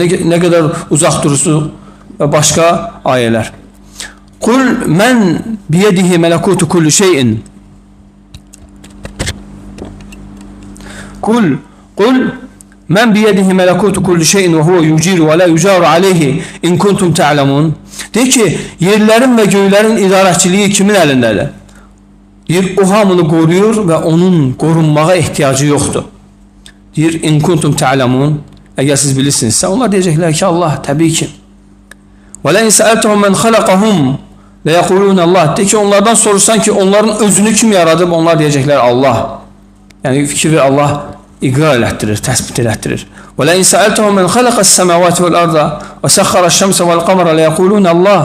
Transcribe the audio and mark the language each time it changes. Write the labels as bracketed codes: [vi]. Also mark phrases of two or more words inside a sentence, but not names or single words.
[az] Nə qədər uzaq durursunuz və başqa ayələr. [ar] "قل من بيده ملكوت كل شيء." قل من بيده ملكوت كل شيء وهو يجير ولا يجار عليه إن كنتم تعلمون. [az] Deyir ki, yerlərin və göylərin idarəçiliyi kimin əlindədir? Deyir, o hamını qoruyur və onun qorunmağa ehtiyacı yoxdur. Deyir, [ar] إن كنتم تعلمون. [az] Əgər siz bilirsinizsə, onlar deyəcəklər ki, Allah, təbii ki. [ar] ولئن سألتهم من خلقهم ليقولن الله. [az] Deyir ki, onlardan sorursan ki, onların özünü kim yaradıb? Onlar deyəcəklər Allah. Yəni fikri Allah iqrar elətdirir, təsbit elətdirir. [ar] ولئن سألتهم من خلق السماوات والأرض وسخر الشمس والقمر ليقولن الله.